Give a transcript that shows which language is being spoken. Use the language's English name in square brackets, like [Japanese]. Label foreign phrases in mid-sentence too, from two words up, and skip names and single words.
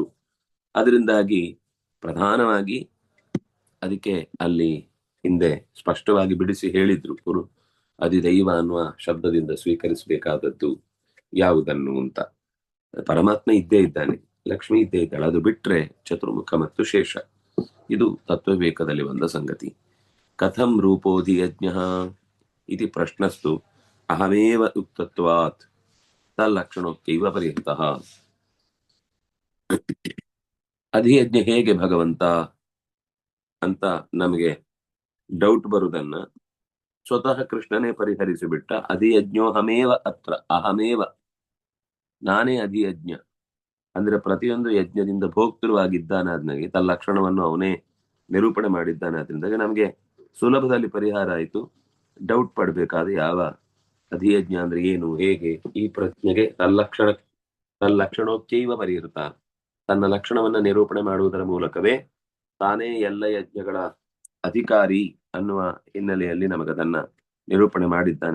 [Kannada] ಅದರಿಂದಾಗಿ ಪ್ರಧಾನವಾಗಿ ಅದಕ್ಕೆ ಅಲ್ಲಿ ಹಿಂದೆ ಸ್ಪಷ್ಟವಾಗಿ ಬಿಡಿಸಿ ಹೇಳಿದ್ರು, ಅಧಿದೈವ ಅನ್ನುವ ಶಬ್ದದಿಂದ ಸ್ವೀಕರಿಸಬೇಕಾದದ್ದು ಯಾವುದನ್ನು ಅಂತ. ಪರಮಾತ್ಮ ಇದ್ದೇ ಇದ್ದಾನೆ, ಲಕ್ಷ್ಮಿ ಇದ್ದೇ ಇದ್ದಾಳೆ, ಅದು ಬಿಟ್ರೆ ಚತುರ್ಮುಖ ಮತ್ತು ಶೇಷ. ಇದು ತತ್ವವಿವೇಕದಲ್ಲಿ ಬಂದ ಸಂಗತಿ. [Sanskrit] ಕಥಂ ರೂಪೋಧಿ ಯಜ್ಞ ಇತಿ ಪ್ರಶ್ನಸ್ತು ಅಹಮೇವ ಉಕ್ತತ್ವಾತ್ ತಲ್ಲಕ್ಷಣೋಕ್ತೈವ ಪರಿಹೃತಃ. [Kannada] ಅಧಿಯಜ್ಞ ಹೇಗೆ ಭಗವಂತ ಅಂತ ನಮಗೆ ಡೌಟ್ ಬರುವುದನ್ನ ಸ್ವತಃ ಕೃಷ್ಣನೇ ಪರಿಹರಿಸಿಬಿಟ್ಟ. [Sanskrit] ಅಧಿಯಜ್ಞೋಹಮೇವ ಅತ್ರ, ಅಹಮೇವ, [Kannada] ನಾನೇ ಅಧಿಯಜ್ಞ ಅಂದ್ರೆ ಪ್ರತಿಯೊಂದು ಯಜ್ಞದಿಂದ ಭೋಕ್ತೃವಾಗಿದ್ದಾನಾದ್ನಾಗೆ ತಲ್ಲಕ್ಷಣವನ್ನು ಅವನೇ ನಿರೂಪಣೆ ಮಾಡಿದ್ದಾನೆ. ಆದ್ರಿಂದ ನಮಗೆ ಸುಲಭದಲ್ಲಿ ಪರಿಹಾರ ಆಯಿತು. ಡೌಟ್ ಪಡಬೇಕಾದ ಯಾವ ಅಧಿಯಜ್ಞ ಅಂದ್ರೆ ಏನು, ಹೇಗೆ, ಈ ಪ್ರಶ್ನೆಗೆ [Sanskrit] ತಲ್ಲಕ್ಷಣೋಕ್ತೈವ ಪರಿಹೃತ, [Kannada] ತನ್ನ ಲಕ್ಷಣವನ್ನ ನಿರೂಪಣೆ ಮಾಡುವುದರ ಮೂಲಕವೇ ತಾನೇ ಎಲ್ಲ ಯಜ್ಞಗಳ ಅಧಿಕಾರಿ ಅನ್ನುವ ಹಿನ್ನೆಲೆಯಲ್ಲಿ ನಮಗದನ್ನ ನಿರೂಪಣೆ ಮಾಡಿದ್ದಾನೆ.